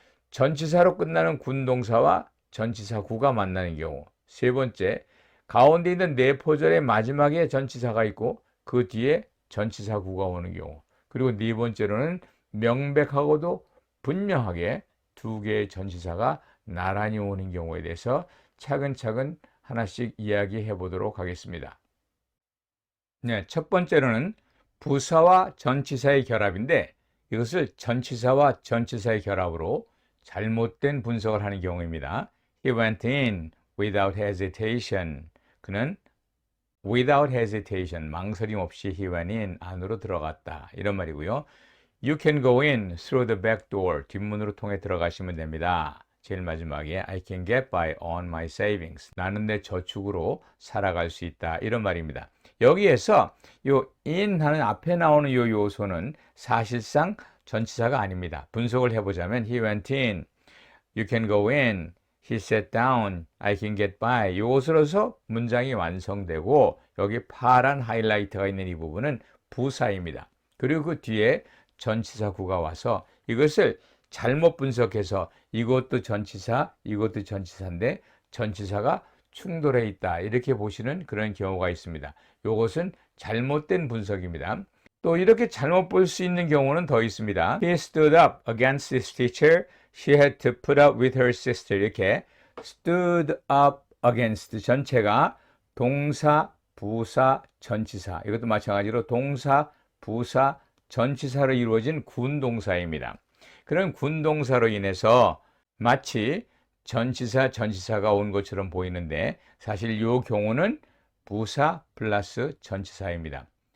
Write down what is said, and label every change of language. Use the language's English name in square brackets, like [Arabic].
[Korean] 전치사로 끝나는 군동사와 전치사 구가 만나는 경우, 세 번째 가운데 있는 내포절의 마지막에 전치사가 있고 그 뒤에 전치사 구가 오는 경우, 그리고 네 번째로는 명백하고도 분명하게 두 개의 전치사가 나란히 오는 경우에 대해서 차근차근 하나씩 이야기해 보도록 하겠습니다. 네, 첫 번째로는 부사와 전치사의 결합인데 이것을 전치사와 전치사의 결합으로 잘못된 분석을 하는 경우입니다. [English] He went in without hesitation. [Korean] 그는 [English] without hesitation, [Korean] 망설임 없이 [English] he went in, [Korean] 안으로 들어갔다. 이런 말이고요. [English] You can go in through the back door. [Korean] 뒷문으로 통해 들어가시면 됩니다. [English] 제일 마지막에 I can get by on my savings. [Korean] 나는 내 저축으로 살아갈 수 있다. 이런 말입니다. 여기에서 요 in 하는 앞에 나오는 요 요소는 사실상 전치사가 아닙니다. 분석을 해보자면 [English] he went in, you can go in, he sat down, I can get by. [Korean] 이것으로서 문장이 완성되고 여기 파란 하이라이트가 있는 이 부분은 부사입니다. 그리고 그 뒤에 전치사 구가 와서 이것을 잘못 분석해서 이것도 전치사, 이것도 전치사인데 전치사가 충돌해 있다. 이렇게 보시는 그런 경우가 있습니다. 이것은 잘못된 분석입니다. 또 이렇게 잘못 볼 수 있는 경우는 더 있습니다. [English] He stood up against his teacher. She had to put up with her sister. [Korean] 이렇게 [English] stood up against [Korean] 전체가 동사, 부사, 전치사. 이것도 마찬가지로 동사, 부사, 전치사로 이루어진 군동사입니다. 그런 군동사로 인해서 마치 전치사, 전치사가 온 것처럼 보이는데 사실 이 경우는 부사 플러스 전치사입니다.